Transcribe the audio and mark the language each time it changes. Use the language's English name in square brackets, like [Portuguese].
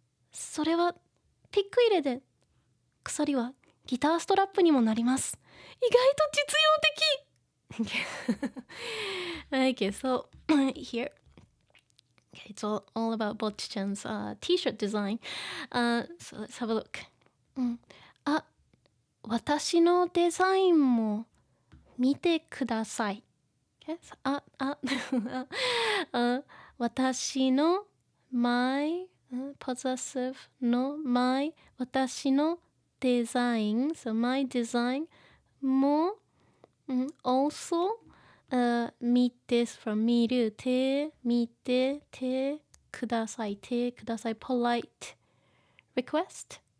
[Japanese] それはピック入れで、鎖はギターストラップにもなります。意外と実用的。 [English] Okay, so here, okay, it's all about Bocchi-chan's t-shirt design. So let's have a look. [Japanese] 私のデザインも見てください。 [English] Okay, so, 私の my possessive の my 私のデザイン so my design も、also 見て from 見る見てくださいpolite request.